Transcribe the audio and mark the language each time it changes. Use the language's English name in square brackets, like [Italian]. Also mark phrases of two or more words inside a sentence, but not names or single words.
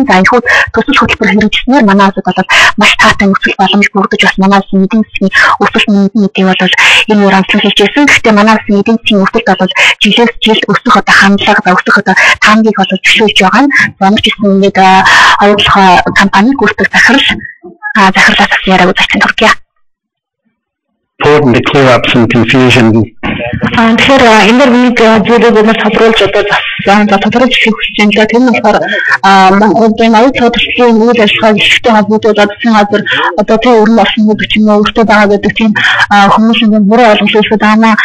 [Mongolian] За энэ төсөл хөтөлбөр хэрэгжснээр манай улсад бол маш таатай нөхцөл боломж бүрдэж бас манай улсын эдийн засгийн өсөлт нэмэгдэх бол энэ онцлог хийж байсан. Гэхдээ манай улсын эдийн засгийн өсөлт бол жилээс жилд өсөх одоо хандлага өсөх одоо таамгийг бол зөвшөөрж байгаа нь ямар ч гэсэн ингээд оюутлах компани гүйцэтгэх захирлаас яриаг үзсэн төркия. [English] Important to clear up some confusion. [Mongolian] Тэгэхээр энэ зүйлийг бид тодруулж одоо тодруулж хэлэх хүсэж байна. Тэр нь болохоор Монголын оюутлах төслийн үйл ажиллагааг ихтэй холбогдуулаад засгийн газар одоо тэр өрн орсон гэдэг чинь өөртөө байгаа гэдэг тийм хүмүүсийн буруу ойлголцоод байна.